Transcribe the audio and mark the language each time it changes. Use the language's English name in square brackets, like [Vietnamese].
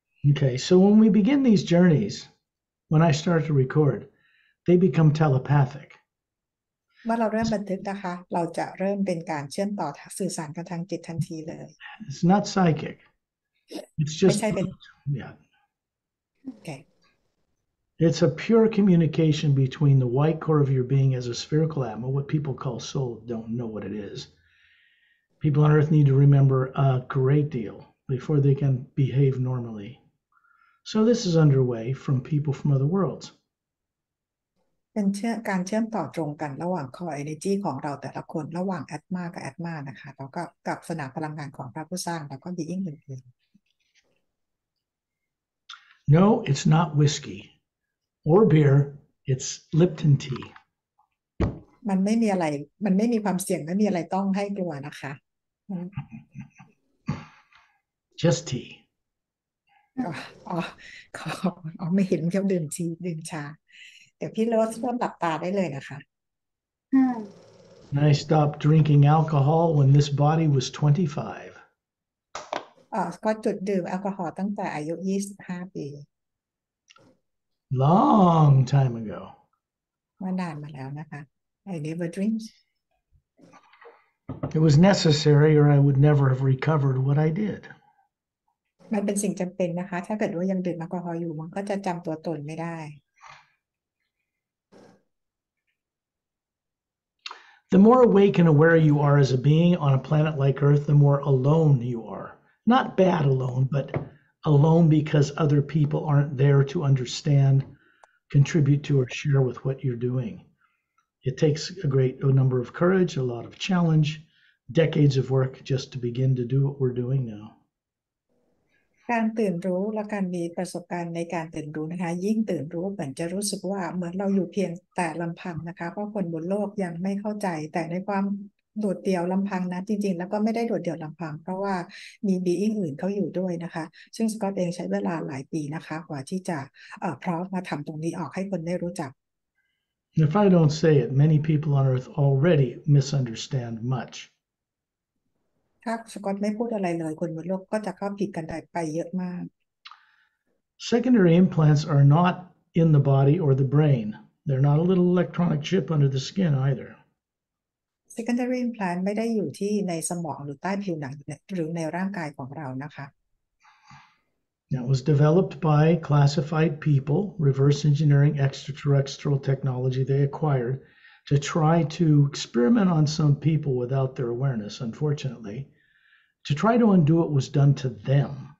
[English] Okay, so when we begin these journeys, when I start to record, they become telepathic. [Thai] เมื่อเราเริ่มบันทึกนะคะ เราจะเริ่มเป็นการเชื่อมต่อสื่อสารกันทางจิตทันทีเลย [English] It's not psychic. It's [Thai] ไม่ [English] just, [Thai] ใช่เป็น [English] yeah. [Thai] โอเค [English] It's a pure communication between the white core of your being as a spherical atma, what people call soul, don't know what it is. People on earth need to remember a great deal before they can behave normally. So this is underway from people from other worlds. [Thai] เป็นการเชื่อมต่อตรงกันระหว่าง core energy ของเราแต่ละคนระหว่างแอดมากับแอดมานะคะแล้วก็กับสนามพลังงานของพระผู้สร้างแล้วก็ being อื่น [English] No, it's not whiskey or beer. It's Lipton tea. [Thai] ๆมันไม่มีอะไรมันไม่มีความเสี่ยงไม่มีอะไรต้องให้กลัวนะคะ [English] Just tea. [Thai] อ๋ออ๋อขออ๋อไม่เห็นเที่ยวดื่มทีดื่มชา เดี๋ยวพี่โรสเริ่มหลับตาได้เลยนะคะ [English] And I stopped drinking alcohol when this body was 25. [Thai] ก็จุดดื่มแอลกอฮอล์ตั้งแต่อายุ25 ปี [English] Long time ago. [Thai] ว่านานมาแล้วนะคะ [English] I never drink It was necessary or I would never have recovered what I did. [Thai] มันเป็นสิ่งจำเป็นนะคะ ถ้าเกิดว่ายังดื่มแอลกอฮอล์อยู่มันก็จะจำตัวตนไม่ได้ [English] The more awake and aware you are as a being on a planet like Earth, the more alone you are. Not bad alone, but alone because other people aren't there to understand, contribute to, or share with what you're doing. It takes a number of courage, a lot of challenge, decades of work just to begin to do what we're doing now. [Thai] การตื่นรู้และการมีประสบการณ์ในการตื่นรู้นะคะยิ่งตื่นรู้เหมือนจะรู้สึกว่าเหมือนเราอยู่เพียงแต่ลำพังนะคะเพราะคนบนโลกยังไม่เข้าใจแต่ในความโดดเดี่ยวลำพังนะจริงๆแล้วก็ไม่ได้โดดเดี่ยวลำพังเพราะว่ามีบีอิงอื่นเขาอยู่ด้วยนะคะซึ่งสกอตเองใช้เวลาหลายปีนะคะกว่าที่จะพร้อมมาทำตรงนี้ออกให้คนได้รู้จัก [English] If I don't say it, many people on Earth already misunderstand much. [Thai] ถ้าสกอตไม่พูดอะไรเลยคนบนโลกก็จะเข้าผิดกันไปเยอะมาก [English] Secondary implants are not in the body or the brain. They're not a little electronic chip under the skin either. [Thai] secondary implant ไม่ได้อยู่ที่ในสมองหรือใต้ผิวหนังหรือในร่างกายของเรานะคะ [English] That was developed by classified people, reverse engineering extraterrestrial technology they acquired to try to experiment on some people without their awareness, unfortunately, to try to undo what was done to them.